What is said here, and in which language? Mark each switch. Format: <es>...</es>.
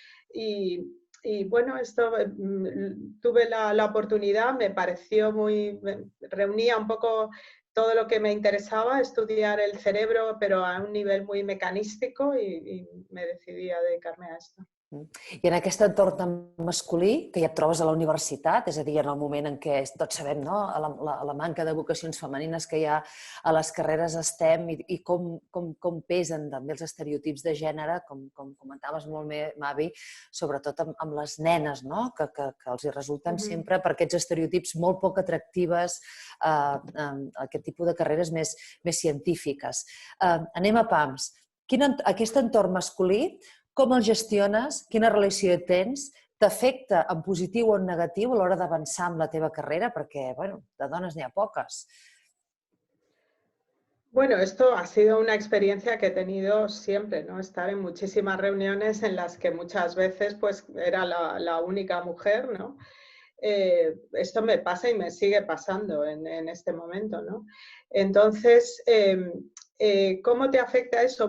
<es>Y bueno, esto tuve la oportunidad, me pareció reunía un poco todo lo que me interesaba, estudiar el cerebro, pero a un nivel muy mecanístico y me decidí a dedicarme a esto.</es> <ca>I en aquest entorn masculí, que ja et trobes a la universitat, és a dir, en el moment en què tots sabem, no?, la manca de vocacions femenines que hi ha a les carreres STEM i com pesen també els estereotips de gènere, com comentaves molt bé, Mavi, sobretot amb les nenes, no?, que els hi resulten sempre per aquests estereotips molt poc atractives aquest tipus de carreres més científiques. Anem a PAMS. Aquest entorn masculí, com el gestiones? Quina relació tens? T'afecta en positiu o en negatiu a l'hora d'avançar amb la teva carrera? Perquè, bueno, de dones n'hi ha poques.</ca> <es>Bueno, esto ha sido una experiencia que he tenido siempre, ¿no? Estar en muchísimas reuniones en las que muchas veces pues era la única mujer, ¿no? Esto me pasa y me sigue pasando en este momento, ¿no? Entonces, ¿cómo te afecta eso?</es>